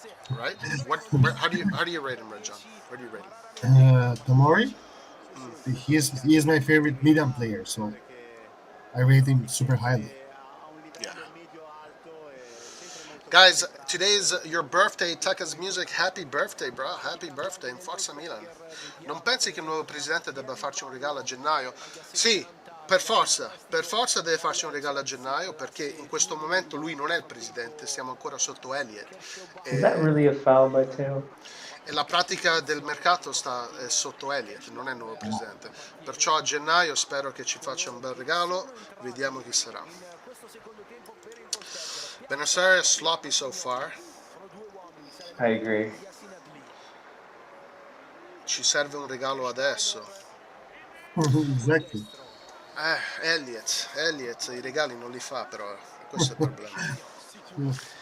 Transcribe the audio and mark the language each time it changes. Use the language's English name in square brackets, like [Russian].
[English] Right? How do you rate him, Red John? Where do you rate him? Tomori. He is my favorite Milan player, so I rate him super highly. Yeah. Guys, today is your birthday, Taka's Music. Happy birthday, bro. Happy birthday in Forza Milan. [Italian] Non pensi che il nuovo presidente debba farci un regalo a gennaio? Sì, per forza deve farci un regalo a gennaio, perché in questo momento lui non è il presidente, siamo ancora sotto Elliott. [English] Is that really a foul by Theo? [Italian] E la pratica del mercato sta sotto Elliott, non è il nuovo presidente. Perciò a gennaio spero che ci faccia un bel regalo, vediamo chi sarà. [English] Bennacer is sloppy so far. I agree. [Italian] Ci serve un regalo adesso. [English] Exactly. [Italian] Elliott i regali non li fa, però questo è il problema.